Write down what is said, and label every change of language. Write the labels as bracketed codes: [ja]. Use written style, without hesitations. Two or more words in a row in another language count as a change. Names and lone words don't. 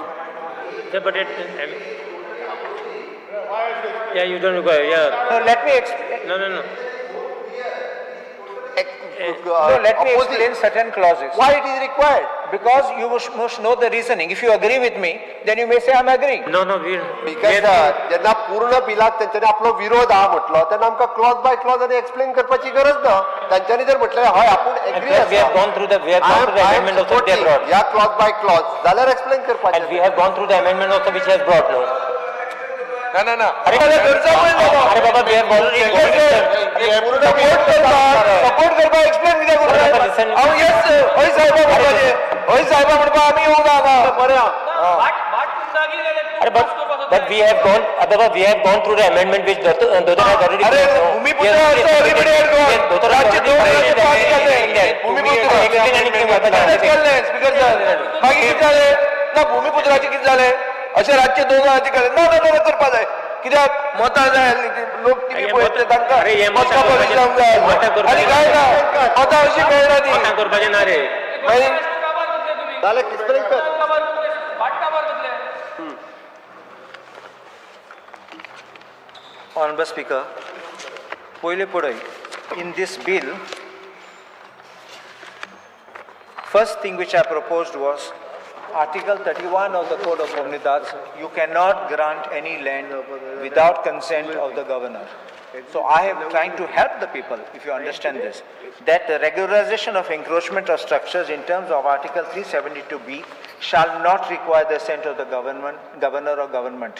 [en] Yeah, but yeah, you don't require. Yeah. No, let me explain. No. No, let me explain certain clauses. Why it is required? Because you must know the reasoning. If you agree with me, then you may say I am agreeing. No, [kok] Because जेन्ना पूर्ण बिलाक तेंच्यांनी आपलो विरोध हा म्हटलो तेन्ना आमकां [en] clause by clause [kok] आनी एक्सप्लेन करपाची गरज ना. तांच्यांनी जर म्हटलें हय आपूण एग्री आसा. [en] We have gone through the amendment also they brought. [kok] या [en] clause by clause [kok] जाल्यार एक्सप्लेन करपाचें. [en] And we have gone through the amendment also which has brought no. No. [kok] अरे बाबा [en] we have already [kok] सपोर्ट करपा एक्सप्लेन कित्याक करता? हांव यस हय साहेबा म्हणपाचें. हय साहेबा म्हणपा आमी येवंक हांगा बरें. [en] But we have gone through the amendment which Dodara has already. [kok] अरे भूमिपुत्र [en] also everybody had gone. [kok] राज्य 2 राज्य पास केले. भूमिपुत्र केले स्पीकर साहेब. मागीर कितें जालें? ना भूमिपुत्राचें कितें जालें? अशें राज्य 2 राज्य केले. ना करपा जाय. कित्याक मतां जाय लोक कितें पळयतले तांकां मतां परिणाम जाय. आनी काय ना मतां अशीं मेळना ती. मतां करपाचें ना रे. मागीर जाल्यार एक्सप्लेन कर. [en] Honourable Speaker, [kok] पहिले पळय, [en] in this bill, first thing which I proposed was Article 31 of the Code of Comunidades, you cannot grant any land without consent of the governor. So I am trying to help the people, if you understand this, that the regularization of encroachment of structures in terms of Article 372B shall not require the assent of the governor or government.